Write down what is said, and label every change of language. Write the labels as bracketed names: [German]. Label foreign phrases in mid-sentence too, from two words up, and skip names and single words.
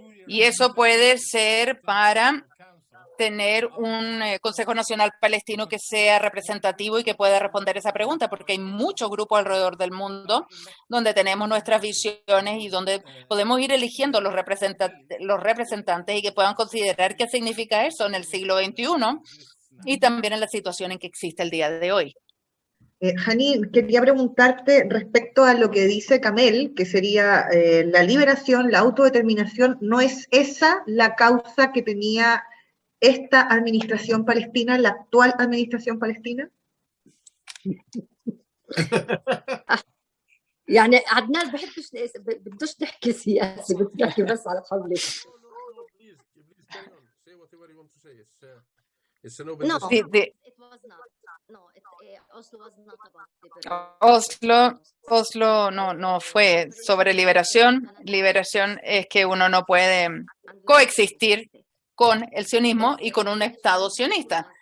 [Spanish] Y eso puede ser para tener un Consejo Nacional Palestino que sea representativo y que pueda responder esa pregunta, porque hay muchos grupos alrededor del mundo donde tenemos nuestras visiones y donde podemos ir eligiendo los representantes y que puedan considerar qué significa eso en el siglo XXI y también en la situación en que existe el día de hoy. Hanin, quería preguntarte respecto a lo que dice Kamel, que sería la liberación, la autodeterminación. ¿No es esa la causa que tenía esta administración palestina, la actual administración palestina? [Arabic] يعني عدنان بدوش تحكي سياسي بتحكي بس على حولك. [Spanish] Oslo no fue sobre liberación. Liberación es que uno no puede coexistir con el sionismo y con un Estado sionista.